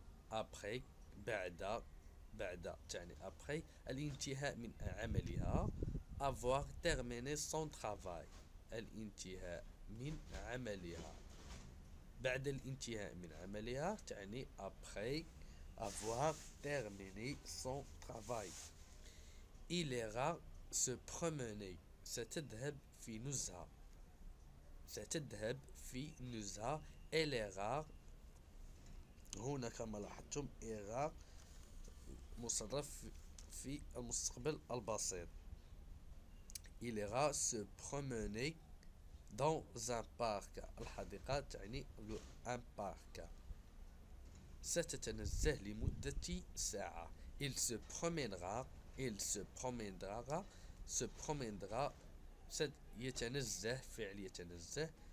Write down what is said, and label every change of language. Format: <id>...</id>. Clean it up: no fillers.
<ar>après يعني après الانتهاء من عملها.</ar> <fr>avoir terminé son travail.</fr> <ar>الانتهاء من عملها. بعد الانتهاء من عملها تعني</ar> <fr>après avoir terminé son travail. il ira se promener.</fr> <ar>ستذهب في نزهة.</ar> <fr>elle ira</fr> <ar>هنا كما لاحظتم ira مصرف في المستقبل البسيط.</ar> <fr>il ira se promener dans un parc.</fr> <ar>الحديقة تعني</ar> <fr>un parc.</fr> <ar>ستتنزه لمدة ساعة.</ar> <fr>Il se promènera. Il se promènera. Se promènera.</fr> <ar>يتنزه فعل يتنزه.</ar>